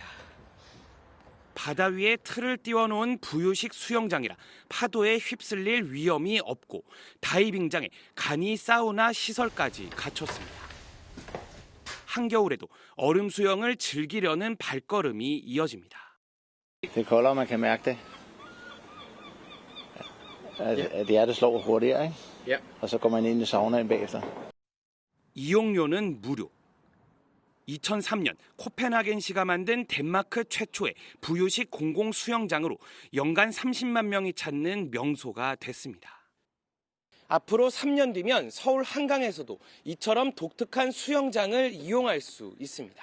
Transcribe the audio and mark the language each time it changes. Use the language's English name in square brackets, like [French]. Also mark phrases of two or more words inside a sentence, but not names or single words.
[Korean] 바다 위에 틀을 띄워놓은 부유식 수영장이라 파도에 휩쓸릴 위험이 없고 다이빙장에 간이 사우나 시설까지 갖췄습니다. 한겨울에도 얼음 수영을 즐기려는 발걸음이 이어집니다. [Danish] Det er koldere, man kan mærke det. At hjertet slår hurtigere, ikke? Ja. Og så går man ind i saunaen bagefter. [Korean] 이용료는 무료. 2003년 코펜하겐시가 만든 덴마크 최초의 부유식 공공 수영장으로 연간 30만 명이 찾는 명소가 됐습니다. 앞으로 3년 뒤면 서울 한강에서도 이처럼 독특한 수영장을 이용할 수 있습니다.